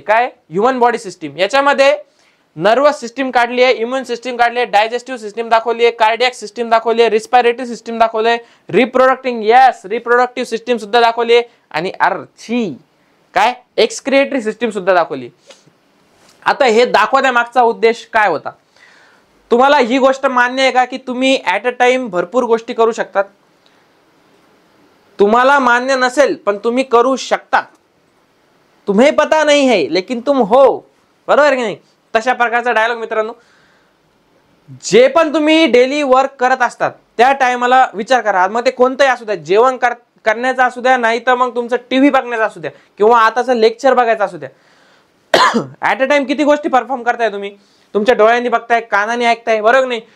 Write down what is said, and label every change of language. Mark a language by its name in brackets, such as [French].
[Marathi] काय human body system, याच्यामध्ये nervous system काढली आहे, इम्युन सिस्टीम काढली आहे, डायजेस्टिव्ह सिस्टीम दाखवली आहे, कार्डियक सिस्टीम दाखवली आहे, रिस्पायरेटरी सिस्टीम दाखवली आहे, रिप्रोडक्टिव्ह सिस्टीम सुद्धा दाखवली आहे आणि काय एक्सक्रिएटरी सिस्टीम सुद्धा दाखवली. आता हे दाखवण्यामागचा उद्देश काय होता, तुम्हाला ही गोष्ट मान्य आहे का की तुम्ही ऍट अ टाइम भरपूर गोष्टी करू शकतात. तुम्हाला मान्य नसेल पण तुम्ही करू शकतात. [Hindi] तुम्हें पता नहीं है लेकिन तुम हो, [Marathi] बरोबर की नाही. तशा प्रकारचा डायलॉग मित्रांनो. जे पण तुम्ही डेली वर्क करत असतात त्या टायमाला विचार करा, मग ते कोणतंही असू द्या, जेवण करण्याचा असू द्या, नाही तर मग तुमचं टीव्ही बघण्याचा असू द्या किंवा आताचं लेक्चर बघायचं असू द्या. ऍट अ टाइम किती गोष्टी परफॉर्म करताय तुम्ही, तुमच्या डोळ्यांनी बघताय, कानाने ऐकताय, बरोबर नाही.